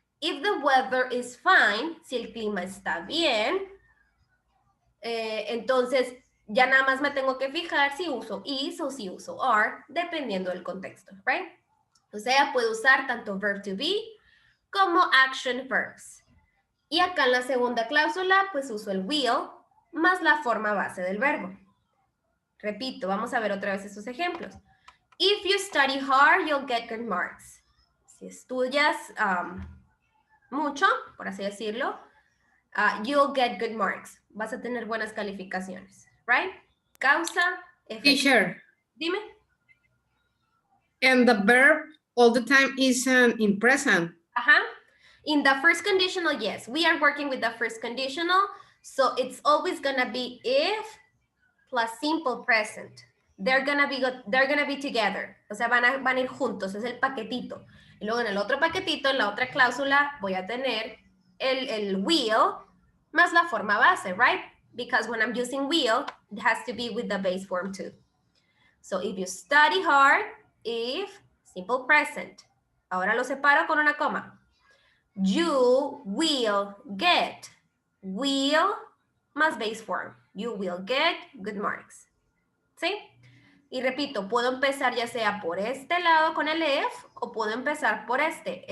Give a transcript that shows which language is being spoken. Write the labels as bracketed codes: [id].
[en] If the weather is fine, [es] si el clima está bien, entonces ya nada más me tengo que fijar si uso is o si uso are, dependiendo del contexto, right? O sea, puedo usar tanto verb to be como action verbs. Y acá en la segunda cláusula, pues uso el will más la forma base del verbo. Repito, vamos a ver otra vez esos ejemplos. [en] If you study hard, you'll get good marks. [es] Si estudias mucho, por así decirlo, [en] you'll get good marks. [es] Vas a tener buenas calificaciones, right? Causa, efecto. [en] Teacher. [es] Dime. [en] And the verb all the time is in present. Ajá. In the first conditional, yes. We are working with the first conditional, so it's always gonna be if plus simple present. They're gonna be together. [es] O sea, van a ir juntos, es el paquetito. Y luego en el otro paquetito, en la otra cláusula, voy a tener el will más la forma base, right? [en] Because when I'm using will, it has to be with the base form too. So if you study hard, if, simple present. [es] Ahora lo separo con una coma. [en] You will get, [es] will más base form. [en] You will get good marks. [es] ¿Sí? Y repito, puedo empezar ya sea por este lado con el if o puedo empezar por este.